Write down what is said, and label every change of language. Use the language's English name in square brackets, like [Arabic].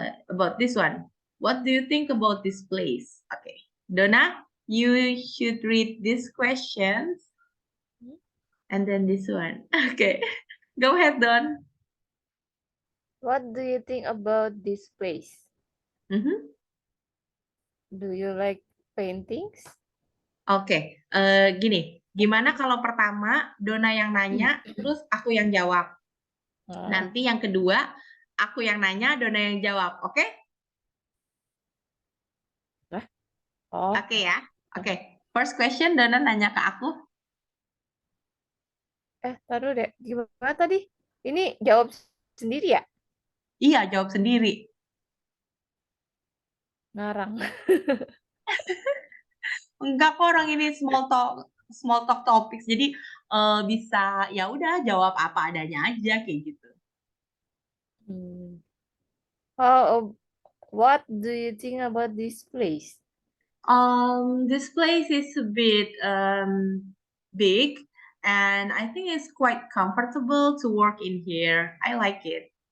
[English] About this one, what do you think about this place? Okay, Donna, you should read these questions and then this one. Okay, go ahead, Don. What do you think about this place? Do you like paintings? [Indonesian] Oke, gini, gimana kalau pertama Dona yang nanya, terus aku yang jawab. Nanti yang kedua, aku yang nanya, Dona yang jawab, oke? Oh, Oke ya, oke. [English] First question, [Indonesian] Dona nanya ke aku. taruh deh. Gimana tadi? Ini jawab sendiri ya? Iya, jawab sendiri. Ngarang. Enggak kok, orang ini small talk topics. Jadi bisa ya udah jawab apa adanya aja kayak gitu. [English] Oh, what do you think about this place? This place is a bit big, and I think it's quite comfortable to work in here. I like it.